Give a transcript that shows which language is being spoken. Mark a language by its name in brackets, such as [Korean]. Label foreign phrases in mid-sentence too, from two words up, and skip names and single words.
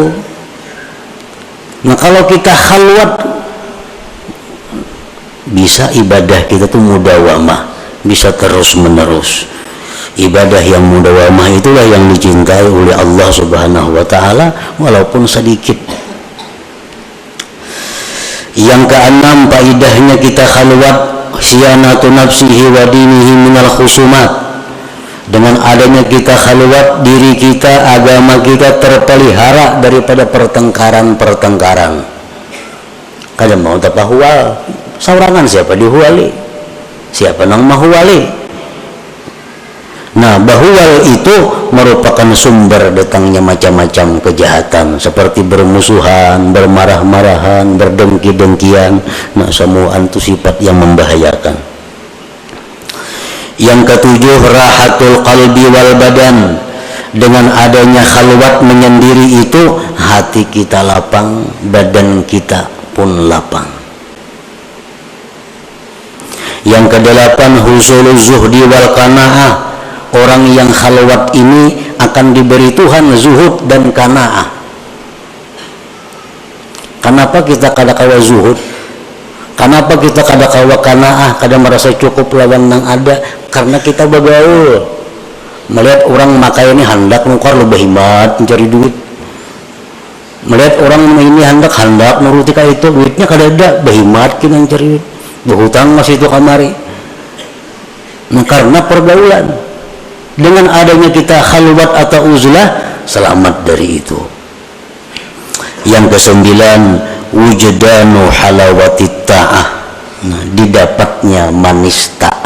[Indonesian] Nah kalau kita khalwat, bisa ibadah kita tuh mudawamah, bisa terus-menerus. Ibadah yang mudawamah itulah yang dicintai oleh Allah [Arabic] سبحانه وتعالى [Indonesian] walaupun sedikit. Yang keenam, faedahnya kita khalwat [Arabic] صيانة نفسه ودينه من الخصومات. [Indonesian] Dengan adanya kita khalwat, diri kita, agama kita terpelihara daripada pertengkaran-pertengkaran. [Banjar] Kada mau tapahual, saurangan siapa dihuali, siapa nang mahuali. [Indonesian] Nah bahual itu merupakan sumber datangnya macam-macam kejahatan, seperti bermusuhan, bermarah-marahan, berdengki-dengkian. Nah semua itu sifat yang membahayakan. Yang ketujuh, [Arabic] راحة القلب والبدن. [Indonesian] dengan adanya khalwat menyendiri itu hati kita lapang, badan kita pun lapang. Yang kedelapan, [Arabic] حصول الزهد والقناعة. [Indonesian] Orang yang khalwat ini akan diberi Tuhan zuhud dan qanaah. Kenapa kita kada-kawa zuhud? Kenapa kita kada-kawa qanaah, kada merasa cukup lawan yang ada? Karena kita bergaul, melihat orang makai ini hendak nukar lebih hemat mencari duit, melihat orang ini hendak nuruti kayak itu, duitnya kada ada, berhemat kita mencari duit, berhutang masih itu kamari. Nah, karena pergaulan. Dengan adanya kita khalwat atau uzlah, selamat dari itu. Yang kesembilan, [Arabic] وجدان حلاوة الطاعة. [Indonesian] Nah, didapatnya manis taat.